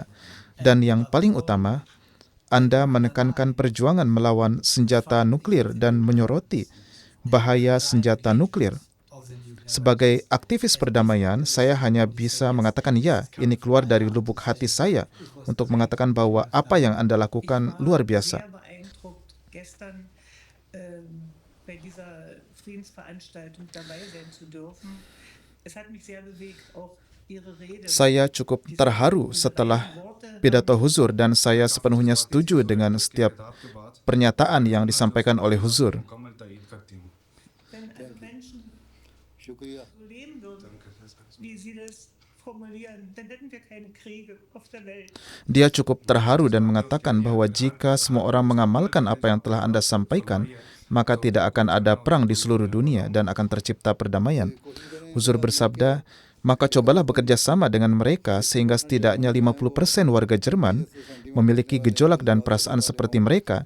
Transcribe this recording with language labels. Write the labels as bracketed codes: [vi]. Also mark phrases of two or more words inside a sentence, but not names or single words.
[id] Dan yang paling utama, Anda menekankan perjuangan melawan senjata nuklir dan menyoroti bahaya senjata nuklir. Sebagai aktivis perdamaian, saya hanya bisa mengatakan ya, ini keluar dari lubuk hati saya untuk mengatakan bahwa apa yang Anda lakukan luar biasa. [de] Bei dieser Friedensveranstaltung dabei sein zu dürfen. Es hat mich sehr bewegt, auch Ihre Rede. [id] Saya cukup terharu setelah pidato Huzur dan saya sepenuhnya setuju dengan setiap pernyataan yang disampaikan oleh Huzur. [de] Wenn alle Menschen so leben würden, wie Sie das formulieren, dann hätten wir keine Kriege auf der Welt. [id] Dia cukup terharu dan mengatakan bahwa jika semua orang mengamalkan apa yang telah Anda sampaikan, maka tidak akan ada perang di seluruh dunia dan akan tercipta perdamaian. Huzur bersabda, maka cobalah bekerja sama dengan mereka sehingga setidaknya 50% warga Jerman memiliki gejolak dan perasaan seperti mereka.